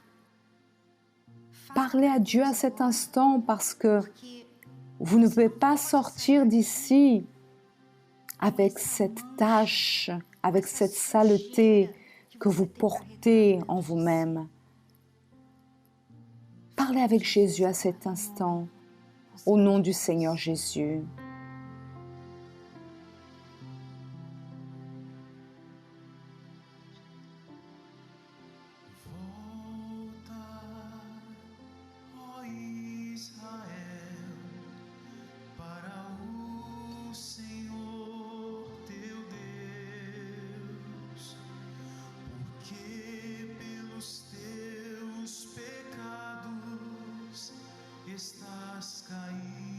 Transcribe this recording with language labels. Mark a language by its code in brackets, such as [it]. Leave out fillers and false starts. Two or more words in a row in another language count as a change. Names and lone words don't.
[fr] Parlez à Dieu à cet instant parce que vous ne pouvez pas sortir d'ici avec cette tâche, avec cette saleté que vous portez en vous-même. Parlez avec Jésus à cet instant, au nom du Seigneur Jésus. [pt] Ó Israel, para o Senhor teu Deus, porque pelos teus pecados estás caído.